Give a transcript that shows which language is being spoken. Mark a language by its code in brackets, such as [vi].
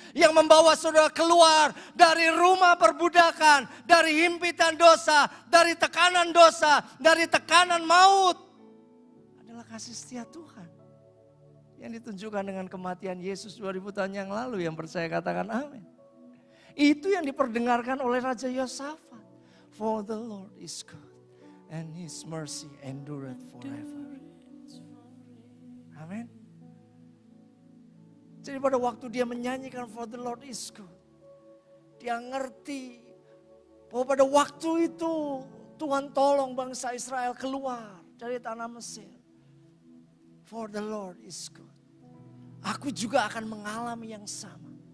[id] Yang membawa saudara keluar dari rumah perbudakan, dari himpitan dosa, dari tekanan dosa, dari tekanan maut. Kasih setia Tuhan yang ditunjukkan dengan kematian Yesus 2000 tahun yang lalu. Yang percaya katakan amin. Itu yang diperdengarkan oleh Raja Yosafat. [en] For the Lord is good and His mercy endureth forever. [id] Amin. Jadi pada waktu dia menyanyikan [en] for the Lord is good, [id] dia ngerti bahwa pada waktu itu Tuhan tolong bangsa Israel keluar dari tanah Mesir. [en] For the Lord is good. [id] Aku juga akan mengalami yang sama.